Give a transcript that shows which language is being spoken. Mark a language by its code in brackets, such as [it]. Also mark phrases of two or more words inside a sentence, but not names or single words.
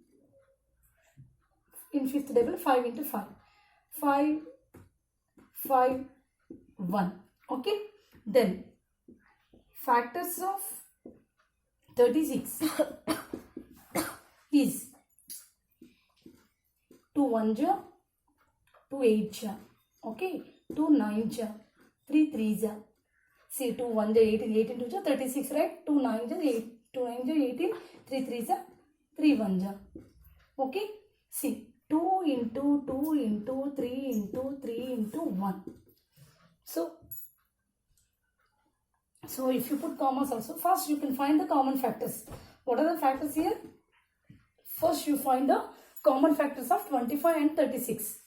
[en] In fifth table, 5 into 5. 5, 5, 1. Okay. Then, factors of 36 is 2 1 ja, 2 8 ja. Okay. 2 9 ja, 3 3 ja. See, 2 1 ja 18, 18 2 ja 36, right? 2 9 ja 8, 2 9 ja 18, 3 3 ja 3 1 ja. Okay. See, 2 into 2 into 3 into 3 into 1. So if you put commas also, first you can find the common factors. What are the factors here? First you find the common factors of 25 and 36.